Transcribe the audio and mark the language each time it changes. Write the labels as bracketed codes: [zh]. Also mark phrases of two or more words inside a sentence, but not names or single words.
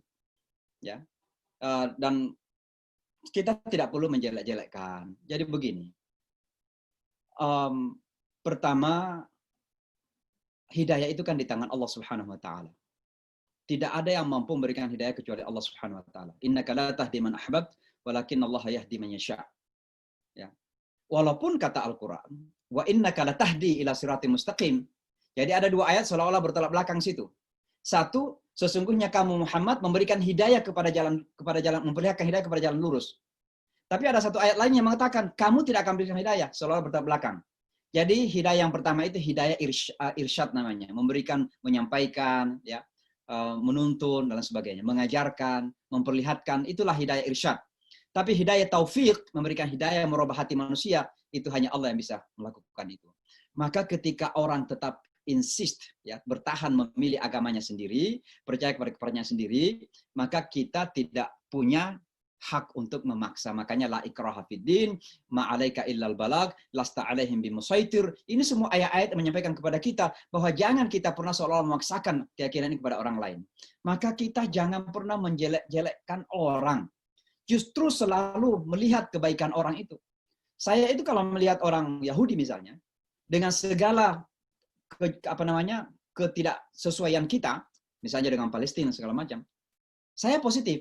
[id] Ya, dan kita tidak perlu menjelek-jelekkan. Jadi begini, pertama, hidayah itu kan di tangan Allah [ar] سبحانه وتعالى. [id] Tidak ada yang mampu memberikan hidayah kecuali Allah [ar] سبحانه وتعالى. إنك لا تهدي من أحببت ولكن الله يهدي من يشاء. [id] Ya. Walaupun kata Al-Quran, [ar] وإنك لتهدي إلى صراط مستقيم. [id] Jadi ada 2 ayat seolah-olah bertolak belakang situ. Satu, sesungguhnya kamu Muhammad memberikan hidayah kepada jalan memperlihatkan hidayah kepada jalan lurus. Tapi ada 1 ayat lain yang mengatakan kamu tidak akan memberikan hidayah, seolah-olah bertolak belakang. Jadi hidayah yang pertama itu hidayah irsyad namanya, memberikan, menyampaikan, ya, menuntun dan sebagainya, mengajarkan, memperlihatkan, itulah hidayah irsyad. Tapi hidayah taufik, memberikan hidayah, merubah hati manusia, itu hanya Allah yang bisa melakukan itu. Maka ketika orang tetap insist, ya, bertahan memilih agamanya sendiri, percaya kepada kepercayaannya sendiri, maka kita tidak punya hak untuk memaksa. Makanya [ar] لا إكراه في الدين ما عليك إلا البلاغ لست عليهم بمسيطر. [id] Ini semua ayat-ayat yang menyampaikan kepada kita bahwa jangan kita pernah seolah memaksakan keyakinan ini kepada orang lain. Maka kita jangan pernah menjelek-jelekkan orang. Justru selalu melihat kebaikan orang itu. Saya itu kalau melihat orang Yahudi misalnya, dengan segala ketidaksesuaian kita, misalnya dengan Palestina segala macam, saya positif.